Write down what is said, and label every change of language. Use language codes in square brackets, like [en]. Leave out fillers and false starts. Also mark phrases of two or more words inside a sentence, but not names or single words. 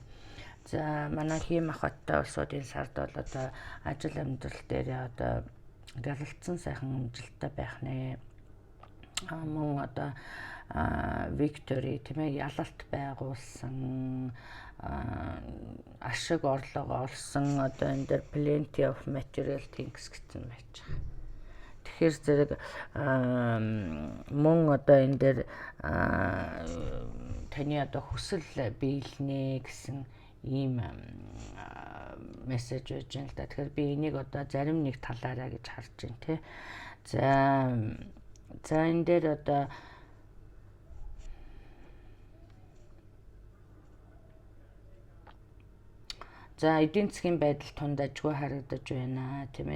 [mn] За манай хим ах бодтой улсуудын сард бол одоо ажил амьдрал дээр одоо гялалцсан сайхан амжилттай байх нэ. Мөн одоо Victory тийм ээ ялалт байгуулсан ашиг орлого олсон одоо энэ дээр [en] plenty of material things [mn] гэсэн байж байгаа. Тэгэхээр зэрэг мөн одоо энэ дээр таны одоо хүсэл биелнэ гэсэн ийм мессеж өгж байна л да. Тэгэхээр би энийг одоо зарим нэг талаараа гэж харж байна тий. За энэ дээр одоо за эдийн засгийн байдал тунд ажгүй харагдаж байна тийм ээ.